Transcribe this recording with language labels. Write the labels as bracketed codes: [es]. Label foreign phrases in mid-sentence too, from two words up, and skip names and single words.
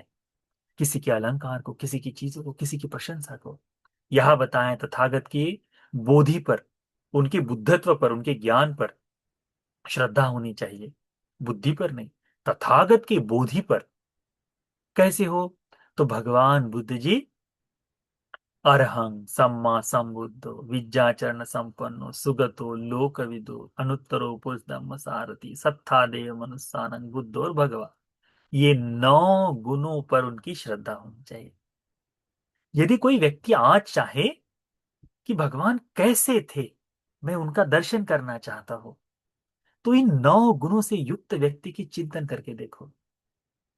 [hi] किसी के अलंकार को, किसी की चीजों को, किसी की प्रशंसा को। यह बताएं तथागत की बोधि पर, उनके बुद्धत्व पर, उनके ज्ञान पर श्रद्धा होनी चाहिए, बुद्धि पर नहीं। तथागत की बोधि पर कैसे हो? तो भगवान बुद्ध जी [pi] अरहं सम्मा संबुद्धो विज्ञाचरण संपन्नो सुगतो लोकविदो अनुत्तरो पुरुष धम्म सारथी सत्ता देव मनुष्यानंग बुद्धो और भगवा। [hi] ये 9 गुणों पर उनकी श्रद्धा होनी चाहिए। यदि कोई व्यक्ति आज चाहे कि भगवान कैसे थे, मैं उनका दर्शन करना चाहता हूं, तो इन 9 गुणों से युक्त व्यक्ति की चिंतन करके देखो।